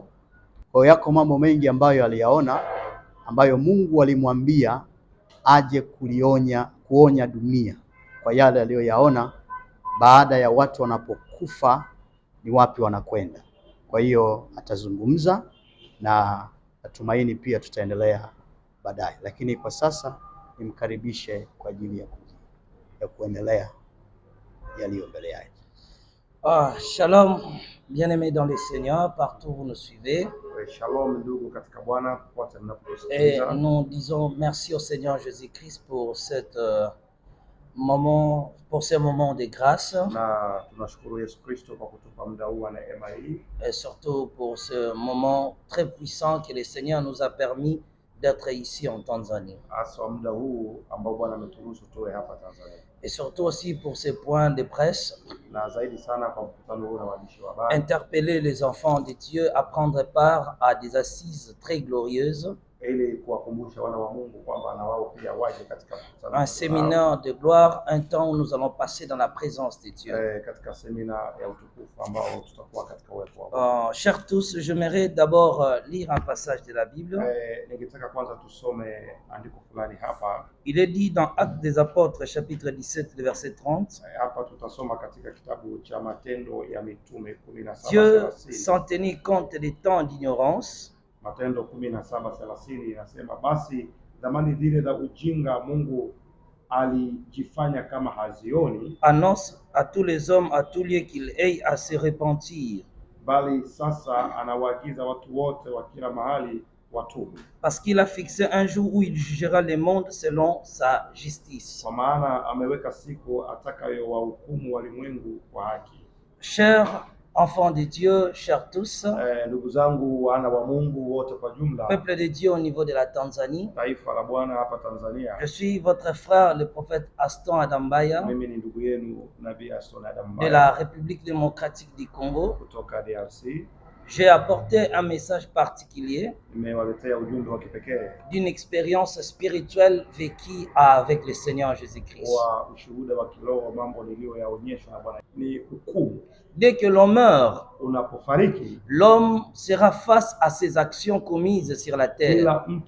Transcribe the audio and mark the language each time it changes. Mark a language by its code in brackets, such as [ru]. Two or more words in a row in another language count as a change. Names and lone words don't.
[sw] Kwa hiyo yako mambo mengi ambayo aliyaona, ambayo Mungu alimwambia aje kuonya dunia kwa yale aliyoyaona baada ya watu wanapokufa ni wapi wanakwenda. Kwa hiyo atazungumza na natumaini pia tutaendelea baadaye, lakini kwa sasa nimkaribishe kwa ajili ya kuendelea yaliyo mbele yake. [fr] Shalom, bien-aimés dans le Seigneur, partout où vous nous suivez. [sw] Shalom ndugu katika Bwana popote mnaposikiliza. [fr] Et nous disons merci au Seigneur Jésus-Christ pour ces moments de grâce. [sw] Na tunashukuru Yesu Kristo kwa kutupa muda huu wa neema hii. [fr] Et surtout pour ce moment très puissant que le Seigneur nous a permis d'être ici en Tanzanie. [sw] Hasa muda huu ambao Bwana ameturuhusu tuwe hapa Tanzania. [fr] Et surtout aussi pour ces points de presse. [sw] Na zaidi sana kwa mkutano huu na waandishi wa habari. [fr] Interpeller les enfants de Dieu à prendre part à des assises très glorieuses. Un séminaire de gloire, un temps où nous allons passer dans la présence de Dieu. Chers tous, j'aimerais d'abord lire un passage de la Bible. Il est dit dans Actes des Apôtres, chapitre 17, le verset 30. Dieu, sans tenir compte des temps d'ignorance, [sw] Matendo 17:30 inasema, basi zamani zile za ujinga Mungu alijifanya kama hazioni, [fr] annonce à tous les hommes à tous lieux qu'ils aient à se repentir. [sw] Bali sasa anawaagiza watu wote wa kila mahali watubu. [fr] Parce qu'il a fixé un jour où il jugera le monde selon sa justice. [sw] Kwa maana ameweka siku atakayowahukumu walimwengu kwa haki. [fr] Chers enfants de Dieu, chers tous, [sw] ndugu zangu wana wa Mungu wote kwa jumla, [fr] peuple de Dieu au niveau de la Tanzanie, [sw] taifa la Bwana hapa Tanzania. [fr] Je suis votre frère le prophète Aston Adambaya, [sw] mimi ni ndugu yenu nabii Aston Adambaya [fr] de la République démocratique du Congo, [sw] kutoka DRC. [fr] J'ai apporté un message particulier d'une expérience spirituelle vécue avec le Seigneur Jésus-Christ. Dès que l'on meurt, l'homme sera face à ses actions commises sur la terre.